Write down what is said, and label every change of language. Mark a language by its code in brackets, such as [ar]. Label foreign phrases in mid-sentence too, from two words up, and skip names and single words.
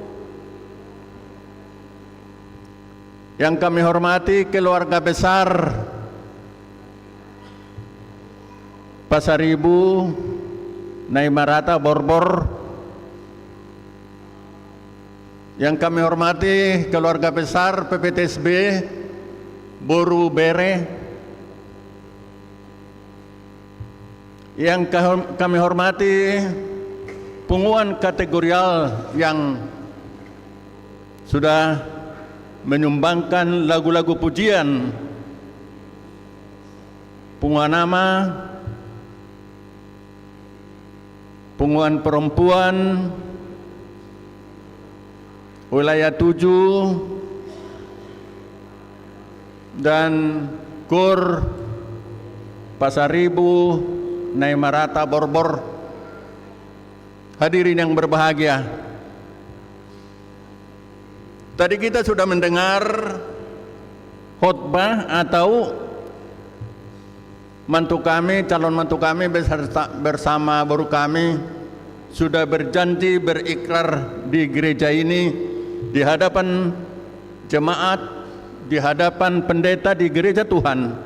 [id] yang kami hormati keluarga besar Pasaribu, Naimarata, Borbor, yang kami hormati keluarga besar PPTSB, Boru Bere, yang kami hormati punguan kategorial yang sudah menyumbangkan lagu-lagu pujian, punguan nama, punguan perempuan wilayah 7 dan KUR Pasaribu, Naimarata, Borbor. Hadirin yang berbahagia, tadi kita sudah mendengar khotbah atau mantu kami, calon mantu kami bersama baru kami sudah berjanji berikrar di gereja ini, di hadapan jemaat, di hadapan pendeta di gereja Tuhan.